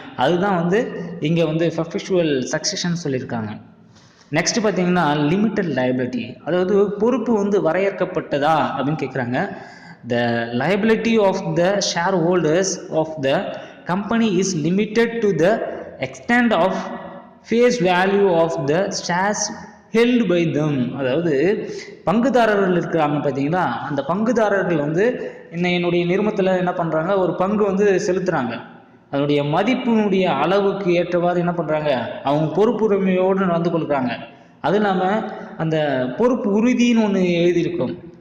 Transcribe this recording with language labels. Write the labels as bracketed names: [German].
[Tamil] அதுதான் வந்து இங்கே வந்து பெர்ஃபெக்சுவல் சக்சஷன் சொல்லியிருக்காங்க. நெக்ஸ்ட் பார்த்தீங்கன்னா லிமிட்டட் லைபிலிட்டி. அதாவது பொறுப்பு வந்து வரையறுக்கப்பட்டதா அப்படின்னு கேட்குறாங்க. [English] the liability of the shareholders of the company is limited to the extent of face value of the shares held by them. [Tamil] அதாவது பங்குதாரர்கள் இருக்கிறாங்க பார்த்தீங்களா, அந்த பங்குதாரர்கள் வந்து என்னுடைய நிறுவனத்தில் என்ன பண்ணுறாங்க, ஒரு பங்கு வந்து செலுத்துகிறாங்க. அதனுடைய மதிப்பினுடைய அளவுக்கு ஏற்றவாறு என்ன பண்ணுறாங்க, அவங்க பொறுப்புரிமையோடு நடந்து கொள்கிறாங்க. அது இல்லாமல் அந்த பொறுப்பு உறுதின்னு ஒன்று எழுதியிருக்கும்.